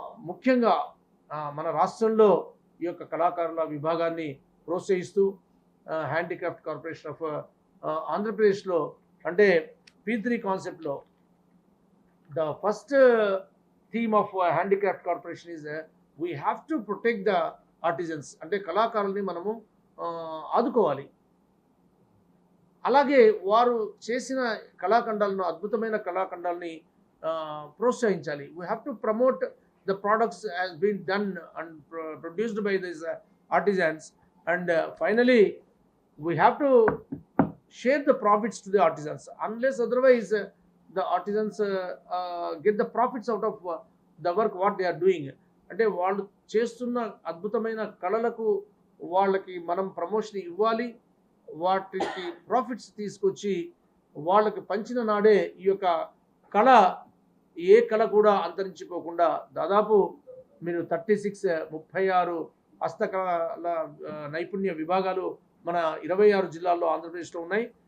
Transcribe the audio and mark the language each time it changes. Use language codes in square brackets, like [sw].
[te] ముఖ్యంగా మన రాష్ట్రంలో ఈ యొక్క కళాకారుల విభాగాన్ని ప్రోత్సహిస్తూ హ్యాండీక్రాఫ్ట్ కార్పొరేషన్ ఆఫ్ ఆంధ్రప్రదేశ్లో అంటే P3 కాన్సెప్ట్లో [en] the first theme of handicraft corporation is we have to protect the artisans, [te] అంటే కళాకారుల్ని మనము ఆదుకోవాలి. అలాగే వారు చేసిన కళాఖండాలను, అద్భుతమైన కళాఖండాలని ప్రోత్సహించాలి. [en] We have to promote the products has been done and produced by these artisans, and finally we have to share the profits to the artisans. Unless otherwise the artisans get the profits out of the work what they are doing. [te] అంటే వాళ్ళు చేస్తున్న అద్భుతమైన కళలకు వాళ్ళకి మనం promotion ఇవ్వాలి, వాటికి profits తీసుకొచ్చి వాళ్ళకి పంచిన నాడే ఈ యొక్క కళ ఏ కళ కూడా అంతరించిపోకుండా దాదాపు మీరు 36 హస్తకళల నైపుణ్య విభాగాలు మన 26 జిల్లాల్లో ఆంధ్రప్రదేశ్లో ఉన్నాయి.